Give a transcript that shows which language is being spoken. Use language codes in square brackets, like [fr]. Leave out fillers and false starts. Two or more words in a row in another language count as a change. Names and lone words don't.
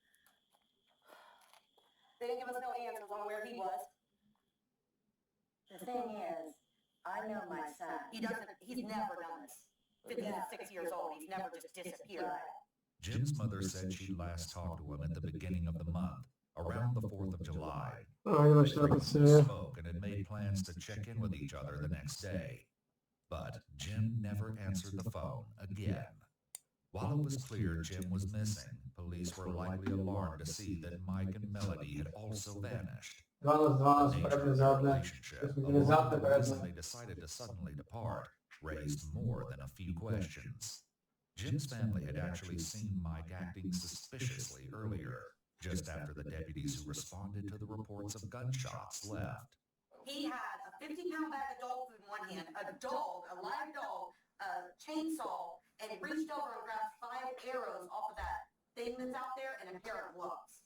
[en] They didn't give us no answers on where he was. The thing is, I know my son. He's never done this. 56 years old, he's never just disappeared. Jim's mother said she last talked to him at the beginning of the month, around the 4th of July. [sk] Ideme štvrtá séria. [en] Spoke and had made plans to check in with each other the next day. But Jim never answered the phone again. While it was clear Jim was missing, police were likely alarmed to see that Mike and Melody had also vanished. [sk] 12, [en] The nature [sk] predné, [en] of their [sk] zadné. [en] relationship, [sk] To sú [en] along [sk] zadné, [en] with the reason [sk] predné. [en] they decided to suddenly depart, raised more than a few questions. Jim's family had actually seen Mike acting suspiciously earlier, just after the deputies who responded to the reports of gunshots left. He had a 50-pound bag of dog food in one hand, a dog, a live dog, a chainsaw, and he reached over and grabbed 5 arrows off of that thing that's out there and a pair of gloves.